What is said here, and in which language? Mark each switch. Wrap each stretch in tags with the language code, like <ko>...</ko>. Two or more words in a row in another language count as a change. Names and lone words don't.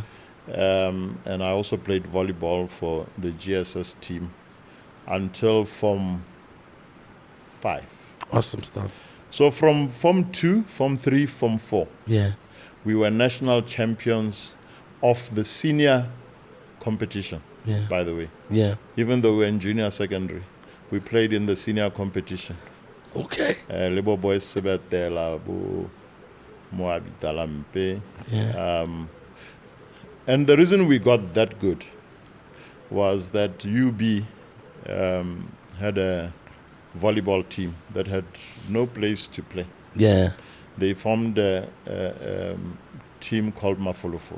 <en>And I also played volleyball for the GSS team until Form 5. Awesome stuff. So from Form 2, Form 3, Form 4, yeah, we were national champions of the senior competition, by the way. Yeah. Even though we were in junior secondary, we played in the senior competition. Okay.</en> <tn>Lebo boys sebetela bo Moabi Talampe.</tn> <en>Yeah. And the reason we got that good was that UB had a volleyball team that had no place to play. Yeah. They formed a team called Mafolofolo.</en>